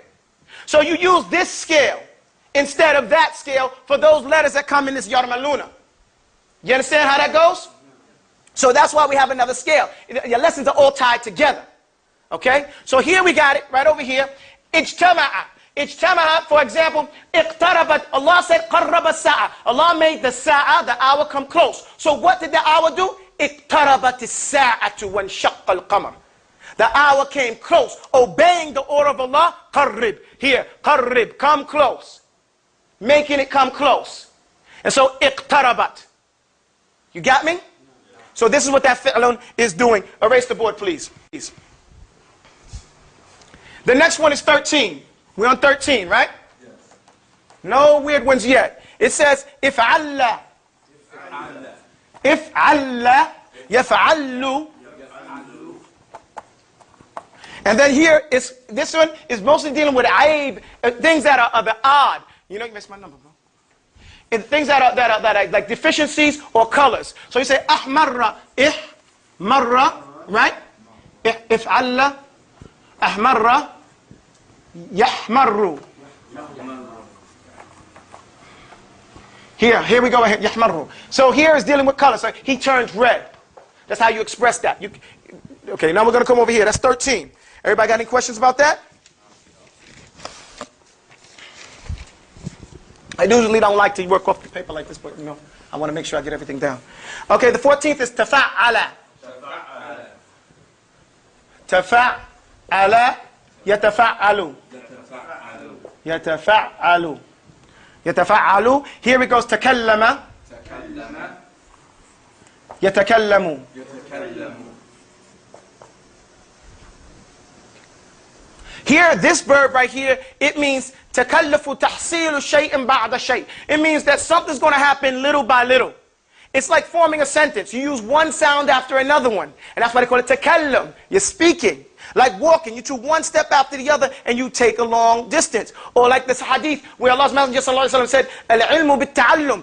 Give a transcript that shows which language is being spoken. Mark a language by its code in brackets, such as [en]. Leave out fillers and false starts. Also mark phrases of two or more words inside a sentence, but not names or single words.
[en] So you use this scale instead of that scale for those letters that come in this yarmaluna. You understand how that goes? So that's why we have another scale. Your lessons are all tied together. Okay? So here we got it, right over here. Ijtama'a. Ijtama'a, for example, iqtarabat. Allah said, [ar] قرّب ساعة. [en] Allah made the sa'a, the hour, come close. So what did the hour do? [ar] اقتربت الساعة وانشق القمر. [en] The hour came close, obeying the order of Allah. Qarrib. Here, qarrib, come close. making it come close. And so, iqtarabat. You got me? So this is what that fi'lun is doing. Erase the board, please. The next one is 13. We're on 13, right? Yes. No weird ones yet. It says, [ar] افعلّ. افعلّ. Yaf'allu. [en] And then here, this one is mostly dealing with aib, things that are the odd. You know, you missed my number, bro. Things that are like deficiencies or colors. So you say, [ar] احمرّ، مرّ, [en] right? [ar] افعلّ، احمرّ، يحمرّ. [en] Here we go, yahmarru. So here is dealing with colors. So he turns red. That's how you express that. Okay, now we're going to come over here. That's 13. Everybody got any questions about that? I usually don't like to work off the paper like this, but you know, I want to make sure I get everything down. Okay, the 14th is [ar] تفعّل. تفعّل، يتفعّل. يتفعّل. يتفعّل. [en] Here it goes [ar] تكلّم. يتكلّم. [en] Here, this verb right here, it means [ar] تكلّف تحصيل شيء بعد شيء'. [en] It means that something's going to happen little by little. It's like forming a sentence. You use one sound after another one. And that's why they call it takallam. You're speaking. Like walking. You took one step after the other and you take a long distance. Or like this hadith where Allah's Messenger ﷺ said, [ar] العلم بالتعلّم.